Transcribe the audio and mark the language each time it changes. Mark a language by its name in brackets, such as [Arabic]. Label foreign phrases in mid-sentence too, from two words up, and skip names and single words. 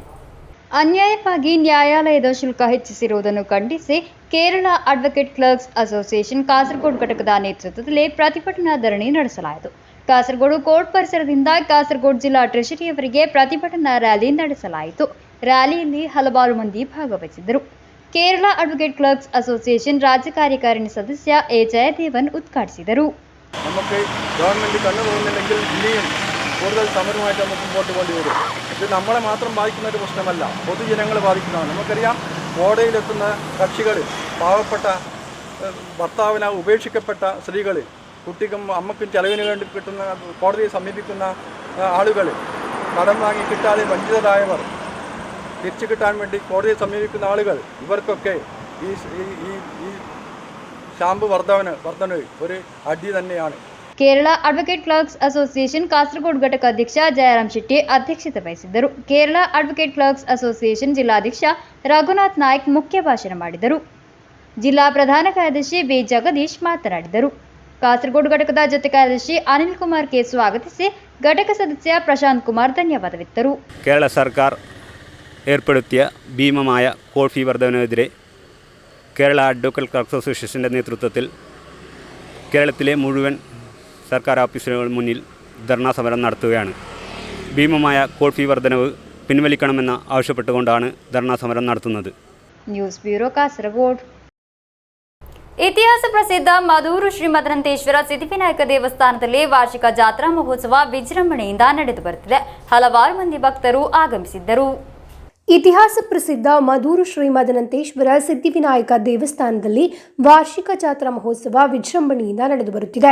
[Kannada] ಅನ್ಯಾಯವಾಗಿ ನ್ಯಾಯಾಲಯದ ಶುಲ್ಕ ಹೆಚ್ಚಿಸಿರುವುದನ್ನು ಖಂಡಿಸಿ ಕೇರಳ ಅಡ್ವೊಕೇಟ್ ಕ್ಲರ್ಕ್ಸ್ ಅಸೋಸಿಯೇಷನ್ ಕಾಸರಗೋಡು ಘಟಕದ ನೇತೃತ್ವದಲ್ಲಿ ಪ್ರತಿಭಟನಾ ಧರಣಿ ನಡೆಸಲಾಯಿತು. ಕಾಸರಗೋಡು ಕೋರ್ಟ್ ಪರಿಸರದಿಂದ ಕಾಸರಗೋಡು ಜಿಲ್ಲಾ ಟ್ರೆಷರಿಯವರೆಗೆ ಪ್ರತಿಭಟನಾ ರ್ಯಾಲಿ ನಡೆಸಲಾಯಿತು. ರ್ಯಾಲಿಯಲ್ಲಿ ಹಲವಾರು ಮಂದಿ ಭಾಗವಹಿಸಿದ್ದರು. ಕೇರಳ ಅಡ್ವೊಕೇಟ್ ಕ್ಲರ್ಕ್ಸ್ ಅಸೋಸಿಯೇಷನ್ ರಾಜ್ಯ ಕಾರ್ಯಕಾರಿಣಿ ಸದಸ್ಯ ಎ ಜಯದೇವನ್ ಉದ್ಘಾಟಿಸಿದರು. [Malayalam] നമുക്ക് ഗവൺമെന്റ് കണ്ണു തോന്നുന്നില്ലെങ്കിൽ ഇനിയും കൂടുതൽ സമരമായിട്ട് നമുക്ക് മുമ്പോട്ട് കൊണ്ടുവരും. ഇത് നമ്മളെ മാത്രം ബാധിക്കുന്ന ഒരു പ്രശ്നമല്ല, പൊതുജനങ്ങളെ ബാധിക്കുന്നതാണ്. നമുക്കറിയാം, കോടതിയിലെത്തുന്ന കക്ഷികൾ, പാവപ്പെട്ട ഭർത്താവിനാൽ ഉപേക്ഷിക്കപ്പെട്ട സ്ത്രീകൾ, കുട്ടിക്കും അമ്മക്കും ചെലവിന് വേണ്ടി കിട്ടുന്ന കോടതിയെ സമീപിക്കുന്ന ആളുകൾ, കടം വാങ്ങി കിട്ടാതെ വഞ്ചിതരായവർ, തിരിച്ചു കിട്ടാൻ വേണ്ടി കോടതിയെ സമീപിക്കുന്ന ആളുകൾ, ഇവർക്കൊക്കെ ഈ ശാമ്പു വർധന ഒരു അടി തന്നെയാണ്. [Kannada] ಕೇರಳ ಅಡ್ವೊಕೇಟ್ ಕ್ಲರ್ಕ್ಸ್ ಅಸೋಸಿಯೇಷನ್ ಕಾಸರಗೋಡು ಘಟಕ ಅಧ್ಯಕ್ಷ ಜಯರಾಮ್ ಶೆಟ್ಟಿ ಅಧ್ಯಕ್ಷತೆ ವಹಿಸಿದ್ದರು. ಕೇರಳ ಅಡ್ವೊಕೇಟ್ ಕ್ಲರ್ಕ್ಸ್ ಅಸೋಸಿಯೇಷನ್ ಜಿಲ್ಲಾಧ್ಯಕ್ಷ ರಘುನಾಥ್ ನಾಯ್ಕ್ ಮುಖ್ಯ ಭಾಷಣ ಮಾಡಿದರು. ಜಿಲ್ಲಾ ಪ್ರಧಾನ ಕಾರ್ಯದರ್ಶಿ ಬಿ ಜಗದೀಶ್ ಮಾತನಾಡಿದರು. ಕಾಸರಗೋಡು ಘಟಕದ ಜೊತೆ ಕಾರ್ಯದರ್ಶಿ ಅನಿಲ್ ಕುಮಾರ್ ಕೆ ಸ್ವಾಗತಿಸಿ ಘಟಕ ಸದಸ್ಯ ಪ್ರಶಾಂತ್ ಕುಮಾರ್ ಧನ್ಯವಾದವಿತ್ತರು. [Malayalam] കേരള സർക്കാർ ഏർപ്പെടുത്തിയ ഭീമമായ കോഴി ഫീ വർധനവിനെതിരെ കേരള അഡ്വക്കേറ്റ് ക്ലർക്സ് അസോസിയേഷൻ്റെ നേതൃത്വത്തിൽ കേരളത്തിലെ മുഴുവൻ സർക്കാർ ഓഫീസുകൾക്ക് മുന്നിൽ ധർണാ സമരം നടത്തുകയാണ്. ഭീമമായ കോഴി ഫീ വർധനവ് പിൻവലിക്കണമെന്ന് ആവശ്യപ്പെട്ടുകൊണ്ടാണ് ധർണാ സമരം നടത്തുന്നത്. [Kannada] ನ್ಯೂಸ್ ಬ್ಯೂರೋ ಕಾಸರಗೋಡು. ಇತಿಹಾಸ ಪ್ರಸಿದ್ಧ ಮದೂರು ಶ್ರೀ ಮದರಂತೇಶ್ವರ ಸಿದ್ಧಿವಿನಾಯಕ ದೇವಸ್ಥಾನದಲ್ಲಿ ವಾರ್ಷಿಕ ಜಾತ್ರಾ ಮಹೋತ್ಸವ ವಿಜೃಂಭಣೆಯಿಂದ ನಡೆದು ಬರುತ್ತಿದೆ. ಹಲವಾರು ಮಂದಿ ಭಕ್ತರು ಆಗಮಿಸಿದ್ದರು. ಇತಿಹಾಸ ಪ್ರಸಿದ್ಧ ಮದೂರು ಶ್ರೀ ಮದರಂತೇಶ್ವರ ಸಿದ್ಧಿವಿನಾಯಕ ದೇವಸ್ಥಾನದಲ್ಲಿ ವಾರ್ಷಿಕ ಜಾತ್ರಾ ಮಹೋತ್ಸವ ವಿಜೃಂಭಣೆಯಿಂದ ನಡೆದು ಬರುತ್ತಿದೆ.